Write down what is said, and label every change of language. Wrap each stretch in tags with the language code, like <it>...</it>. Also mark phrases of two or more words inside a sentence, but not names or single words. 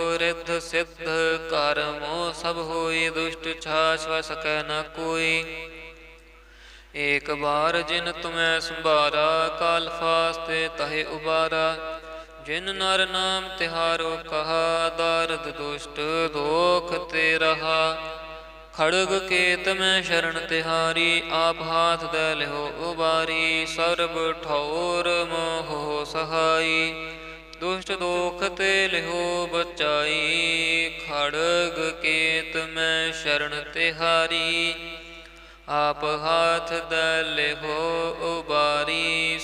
<hi>रिद्ध सिद्ध कर मोह सब होई, दुष्ट छाछ वह सकै न कोई। एक बार जिन तुम्हें संभारा, काल फास्ते तहे उबारा। जिन नर नाम तिहारो कहा, दारद दुष्ट दोख ते रहा। खड़ग केत मैं शरन तिहारी, आप हाथ दै लिओ उबारी। सरब ठौर मोह सहाई, दुष्ट दोख ते लिओ बचाई। खड़ग केत मैं शरन तिहारी, आप हाथ दै लिओ उबारी।</hi>